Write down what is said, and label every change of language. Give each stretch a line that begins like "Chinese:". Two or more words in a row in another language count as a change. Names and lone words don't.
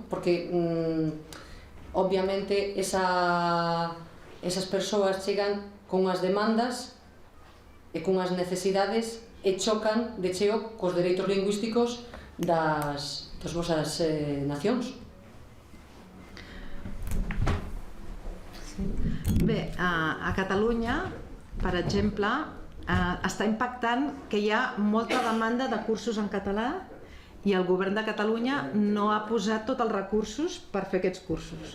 Galician: Porque obviamente esas persoas chegan con as demandas e con as necesidades e chocan de cheo cos dereitos lingüísticos das vosas nacións.
Catalan: Bé, a Catalunya, per exemple, està impactant que hi ha molta demanda de cursos en català i el govern de Catalunya no ha posat tots els recursos per fer aquests cursos.